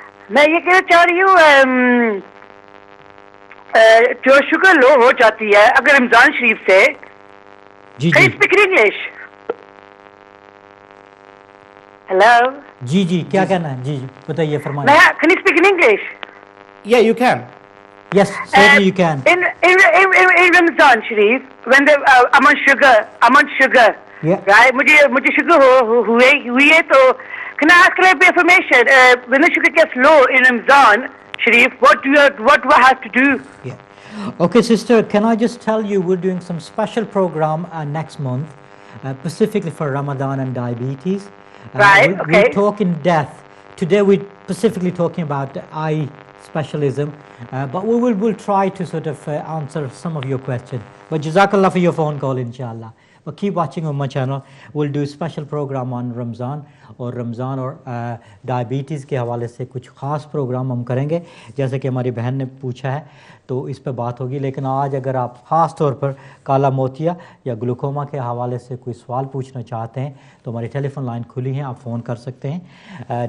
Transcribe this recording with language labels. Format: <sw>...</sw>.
<ur>میں یہ کہنا چاہ رہی ہوں جو شوگر لو ہو جاتی ہے اگر رمضان شریف سے. جی</ur> <en>Can</en> <ur>جی</ur> <en>you speak in English? Hello?</en> <ur>جی جی کیا کہنا ہے؟ جی جی بتائیے فرمائیں.</ur> <en>Can you speak in English? Yeah, you can. Yes, certainly you can. In Ramzan Sharif, when I'm on sugar, Yeah. right?</en> <ur>مجھے sugar ہوئی ہے تو</ur> <en>can I ask a little bit of information? When the sugar gets low in Ramzan Sharif, what do I have to do? Yeah. Okay, sister, can I just tell you we're doing some special program next month, specifically for Ramadan and diabetes. Right, okay. We'll talk in depth. Today we're specifically talking about eye specialism, but we'll try to sort of answer some of your questions. But Jazakallah for your phone call, inshallah. But keep watching on my channel. We'll do a special program on Ramzan</en> <ur>اور diabetes کے حوالے سے کچھ خاص programme ہم کریں گے, جیسے کہ ہماری بہن نے پوچھا ہے تو اس پہ بات ہوگی. لیکن آج اگر آپ خاص طور پر کالا موتیا یا گلوکوما کے حوالے سے کوئی سوال پوچھنا چاہتے ہیں تو ہماری ٹیلی فون لائن کھلی ہیں, آپ فون کر سکتے ہیں.</ur>